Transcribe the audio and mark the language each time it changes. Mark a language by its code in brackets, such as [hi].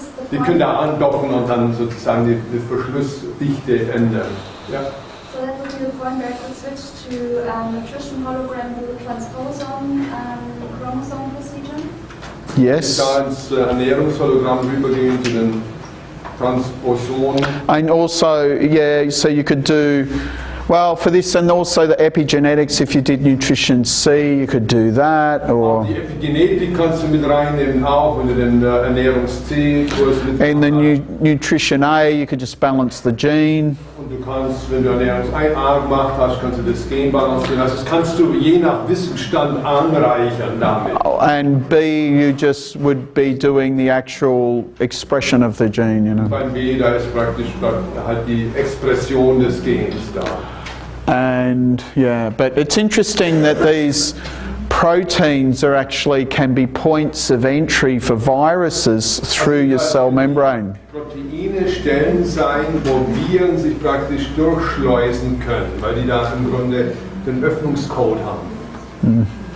[de] Die können da andocken und dann sozusagen die Verschlussdichte ändern. Ja. [en] So that would be the point where I could switch to nutrition hologram with the transposon chromosome procedure. Yes. [de] Da ins Ernährungshologramm rübergehen zu den Transposonen. [en] And also, so you could do Well, for this and also the epigenetics, if you did nutrition C, you could do that. Or [de] Die Epigenetik kannst du mit reinnehmen auch, wenn du den Ernährungs-C-Kurs mit [en] in the nutrition A, you could just balance the gene. [de] Und du kannst, wenn du Ernährungs-A gemacht hast, kannst du das Gen balancieren. Also das kannst du je nach Wissensstand anreichern damit. [en] And B, you just would be doing the actual expression of the gene, you know. [de] Beim B, da ist praktisch halt die Expression des Gens da. [en] And yeah, but it's interesting that these proteins are actually can be points of entry for viruses through your cell membrane. [de] Proteine Stellen sein, wo Viren sich praktisch durchschleusen können, weil die da im Grunde den Öffnungscode haben.